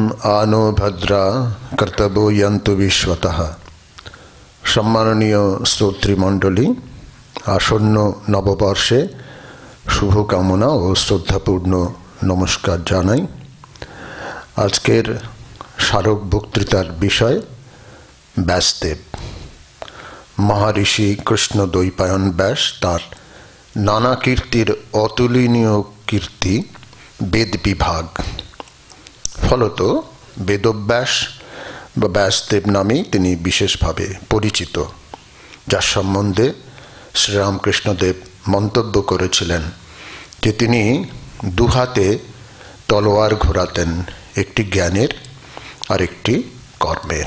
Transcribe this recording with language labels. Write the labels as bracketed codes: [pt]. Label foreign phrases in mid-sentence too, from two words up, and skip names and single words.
[sa] आनो भद्रा कर्तव्यो यन्तु विश्वतः। [bn] সম্মাননীয় শ্রোতৃমণ্ডলী, আসন্ন নববর্ষে শুভকামনা ও শ্রদ্ধাপূর্ণ নমস্কার জানাই। আজকের স্মারক বক্তৃতার বিষয় ব্যাসদেব। মহর্ষি কৃষ্ণদ্বৈপায়ন ব্যাস তার নানা কীর্তির অতুলনীয় কীর্তি বেদ বিভাগ, ফলত বেদব্যাস বা ব্যাসদেব নামেই তিনি বিশেষভাবে পরিচিত, যার সম্বন্ধে শ্রীরামকৃষ্ণদেব মন্তব্য করেছিলেন যে তিনি দুহাতে তলোয়ার ঘোরাতেন, একটি জ্ঞানের আর একটি কর্মের।